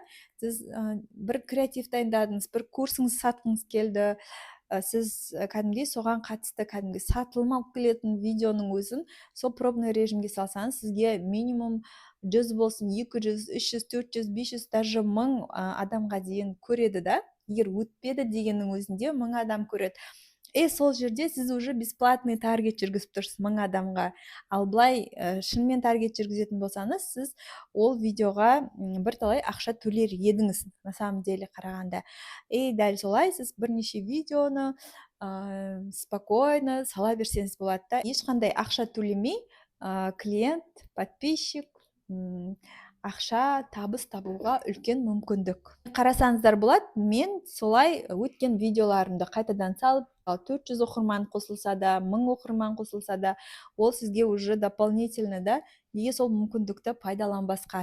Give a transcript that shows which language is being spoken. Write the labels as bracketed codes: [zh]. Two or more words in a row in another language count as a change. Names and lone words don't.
[kk] Сіз бір креатив дайындадыңыз, бір курсыңыз сатқыңыз келді, сіз кәдімгідей соған қатысты кәдімгі сатылым алып келетін видеоның өзін сол пробный режимге салсаңыз, сізге минимум 100 болсын, 200, 300, 400, 500, даже 1000 адамға дейін көреді да. Егер өтпеді дегеннің өзінде 1000 адам көреді. Сол жерде сіз [ru] уже бесплатный [kk] таргет жүргізіп тұрсыз 1000 адамға. Ал былай шынымен таргет жүргізетін болсаңыз, сіз ол видеоға бірталай ақша төлер едіңіз, [ru] на самом деле қарағанда. [kk] Дәл солай сіз бірнеше видеоны спокойно сала берсеңіз болады да. Ешқандай ақша төлемей клиент, подписчик, ақша, табыс табуға үлкен мүмкіндік. Қарасаңыздар болады, мен солай өткен видеоларымды қайтадан салып, 400 оқырман қосылса да, 1000 оқырман қосылса да, ол сізге [ru] уже дополнительно [kk] да, неге сол мүмкіндікті пайдаланбасқа.